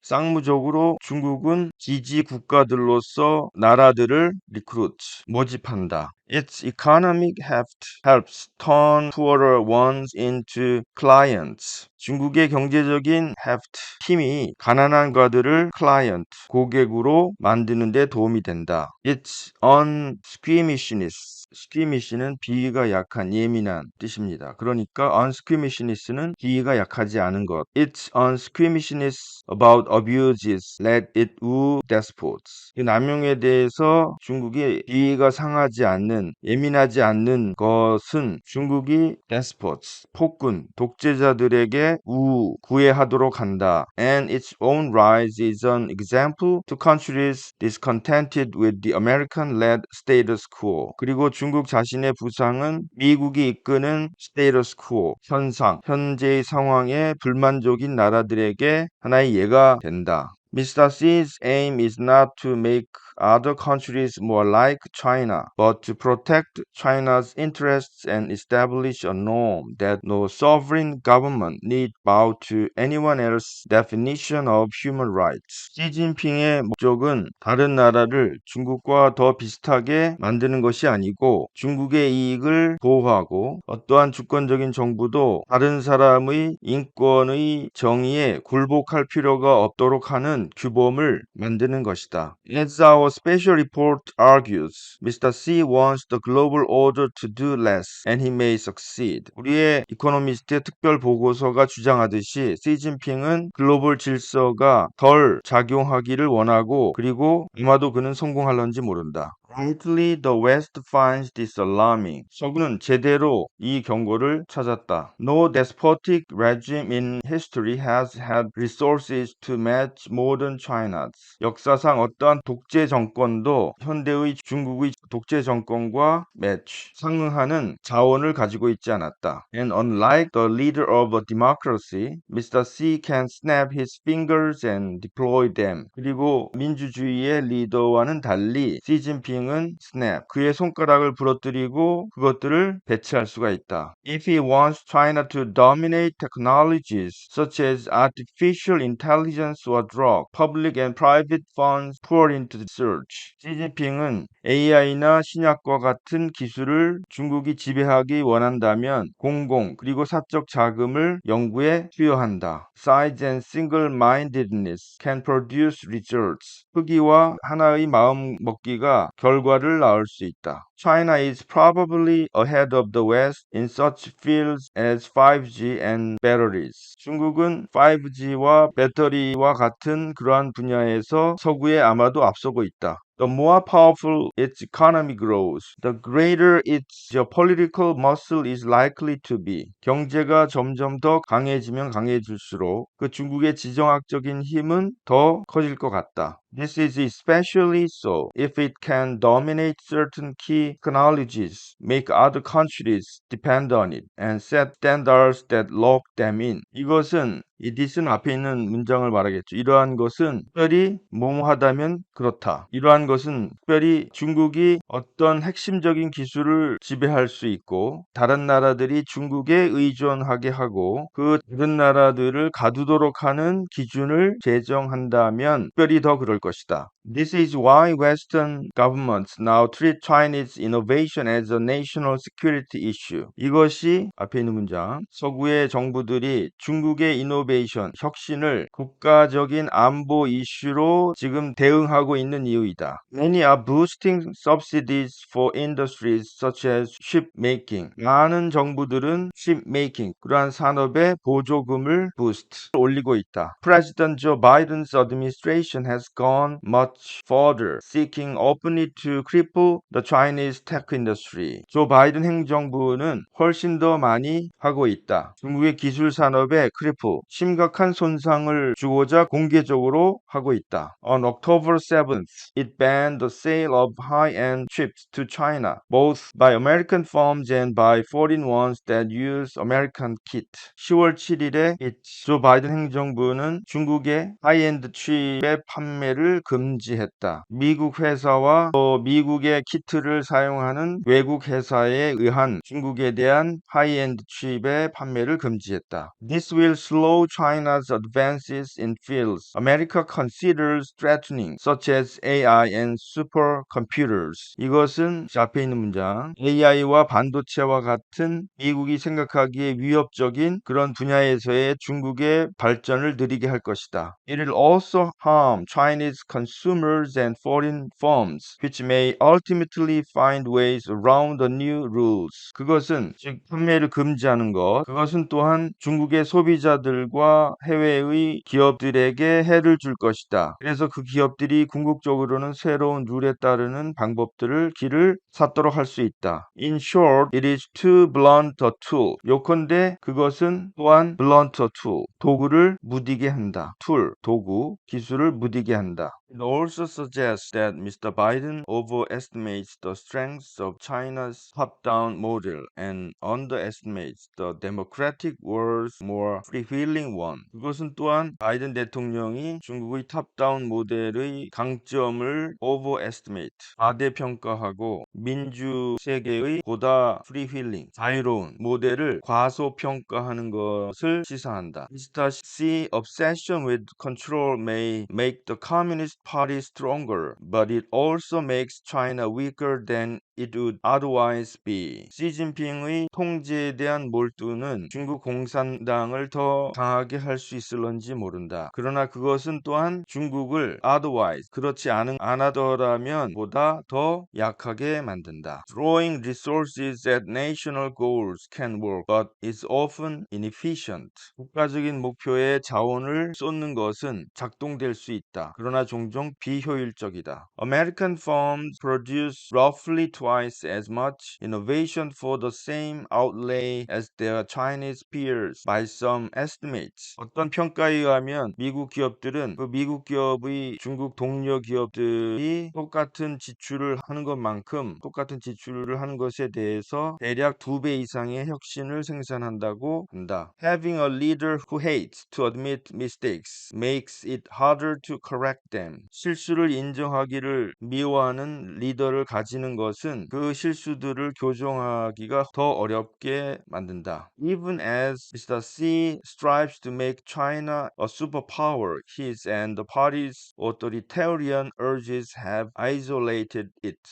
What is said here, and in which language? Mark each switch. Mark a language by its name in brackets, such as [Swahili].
[Korean] 쌍무적으로 중국은 지지 국가들로서 나라들을 recruit, 모집한다. [English] Its economic heft helps turn poorer ones into clients. [Korean] 중국의 경제적인 heft, 힘이 가난한 과들을 client, 고객으로 만드는 데 도움이 된다. [English] Its unsqueamishness, [Korean] squeamish는 비위가 약한, 예민한 뜻입니다. 그러니까 unsqueamishness는 비위가 약하지 않은 것. [English] Its unsqueamishness about abuses let it woo despots. [Korean] 이 남용에 대해서 중국이 비위가 상하지 않는, 예민하지 않는 것은 중국이 despots, 폭군, 독재자들에게 구애하도록 한다. [English] And its own rise is an example to countries discontented with the American-led status quo. [Korean] 그리고 중국 자신의 부상은 미국이 이끄는 status quo, 현상, 현재의 상황에 불만족인 나라들에게 하나의 예가 된다. [English] Mr. Xi's aim is not to make other countries more like China, but to protect China's interests and establish a norm that no sovereign government need bow to anyone else's definition of human rights. [Korean] 시진핑의 목적은 다른 나라를 중국과 더 비슷하게 만드는 것이 아니고 중국의 이익을 보호하고 어떠한 주권적인 정부도 다른 사람의 인권의 정의에 굴복할 필요가 없도록 하는 규범을 만드는 것이다. [English] As our special report argues, Mr. C wants the global order to do less, and he may succeed. [Korean] 우리의 이코노미스트의 특별 보고서가 주장하듯이 시진핑은 글로벌 질서가 덜 작용하기를 원하고 그리고 아마도 그는 성공할런지 모른다. [English] Rightly, the West finds this alarming. [Korean] 서구는 제대로 이 경고를 찾았다. [English] No despotic regime in history has had resources to match modern China's. [Korean] 역사상 어떠한 독재 정권도 현대의 중국의 독재 정권과 상응하는 자원을 가지고 있지 않았다. [English] And unlike the leader of a democracy, Mr. Xi can snap his fingers and deploy them. [Korean] 그리고 민주주의의 리더와는 달리 시진핑은 snap, 그의 손가락을 부러뜨리고 그것들을 배치할 수가 있다. [English] If he wants China to dominate technologies such as artificial intelligence or drug, public and private funds pour into the search. [Korean] 시진핑은 AI나 신약과 같은 기술을 중국이 지배하기 원한다면 공공 그리고 사적 자금을 연구에 투여한다. [English] Size and single-mindedness can produce results. [Korean] 크기와 하나의 마음 먹기가 결과를 낳을 수 있다. [English] China is probably ahead of the West in such fields as 5G and batteries. [Korean] 중국은 5G와 배터리와 같은 그러한 분야에서 서구에 아마도 앞서고 있다. [English] The more powerful its economy grows, the greater its geopolitical muscle is likely to be. [Korean] 경제가 점점 더 강해지면 강해질수록 그 중국의 지정학적인 힘은 더 커질 것 같다. [English] This is especially so if it can dominate certain key technologies, make other countries depend on it, and set standards that lock them in. [Korean] 이것은 이 this는 앞에 있는 문장을 말하겠죠. 이러한 것은 특별히 뭐뭐하다면 그렇다. 이러한 것은 특별히 중국이 어떤 핵심적인 기술을 지배할 수 있고 다른 나라들이 중국에 의존하게 하고 그 다른 나라들을 가두도록 하는 기준을 제정한다면 특별히 더 그럴 것이다. [English] This is why Western governments now treat Chinese innovation as a national security issue. [Korean] 이것이 앞에 있는 문장. 서구의 정부들이 중국의 이노베이션, 혁신을 국가적인 안보 이슈로 지금 대응하고 있는 이유이다. [English] Many are boosting subsidies for industries such as shipmaking. [Korean] 많은 정부들은 shipmaking, 그러한 산업의 보조금을 올리고 있다. [English] President Joe Biden's administration has gone much further, seeking openly to cripple the Chinese tech industry. [Korean] 조 바이든 행정부는 훨씬 더 많이 하고 있다. 중국의 기술 산업에 심각한 손상을 주고자 공개적으로 하고 있다. [English] On October 7th, it banned the sale of high-end chips to China, both by American firms and by foreign ones that use American kit. [Korean] 10월 7일에 조 바이든 행정부는 중국의 하이엔드 칩의 판매를 금지했다. 미국 회사와 또 미국의 키트를 사용하는 외국 회사에 의한 중국에 대한 하이엔드 칩의 판매를 금지했다. [English] This will slow China's advances in fields America considers threatening, such as AI and supercomputers. [Korean] 이것은 앞에 있는 문장, AI와 반도체와 같은 미국이 생각하기에 위협적인 그런 분야에서의 중국의 발전을 느리게 할 것이다. [English] It will also harm Chinese consumers and foreign firms, which may ultimately find ways around the new rules. [Korean] 그것은 즉 판매를 금지하는 것, 그것은 또한 중국의 소비자들과 해외의 기업들에게 해를 줄 것이다. 그래서 그 기업들이 궁극적으로는 새로운 룰에 따르는 길을 찾도록 할 수 있다. [English] In short, it is too blunt a tool. [Korean] 요컨대 그것은 또한 [English] blunt a tool, [Korean] 도구를 무디게 한다. 도구, 기술을 무디게 한다. [English] It also suggests that Mr. Biden overestimates the strengths of China's top-down model and underestimates the democratic world's more freewheeling one. [Korean] 그것은 또한 바이든 대통령이 중국의 탑다운 모델의 강점을 overestimate, 과대평가하고 민주 세계의 보다 freewheeling, 자유로운 모델을 과소평가하는 것을 시사한다. [English] Mr. Xi's obsession with control may make the Communist Party stronger, but it also makes China weaker than it would otherwise be. [Korean] 시진핑의 통제에 대한 몰두는 중국 공산당을 더 강하게 할 수 있을런지 모른다. 그러나 그것은 또한 중국을 otherwise, 그렇지 않았더라면 보다 더 약하게 만든다. [English] Throwing resources at national goals can work, but is often inefficient. [Korean] 국가적인 목표에 자원을 쏟는 것은 작동될 수 있다. 그러나 종종 종종 비효율적이다. [English] American firms produce roughly twice as much innovation for the same outlay as their Chinese peers by some estimates. [Korean] 어떤 평가에 의하면 미국 기업들은 그 미국 기업의 중국 동료 기업들이 똑같은 지출을 하는 것만큼 똑같은 지출을 하는 것에 대해서 대략 2배 이상의 혁신을 생산한다고 한다. [English] Having a leader who hates to admit mistakes makes it harder to correct them. [Korean] 실수를 인정하기를 미워하는 리더를 가지는 것은 그 실수들을 교정하기가 더 어렵게 만든다. [English] Even as Mr. Xi strives to make China a superpower, his and the party's authoritarian urges have isolated it.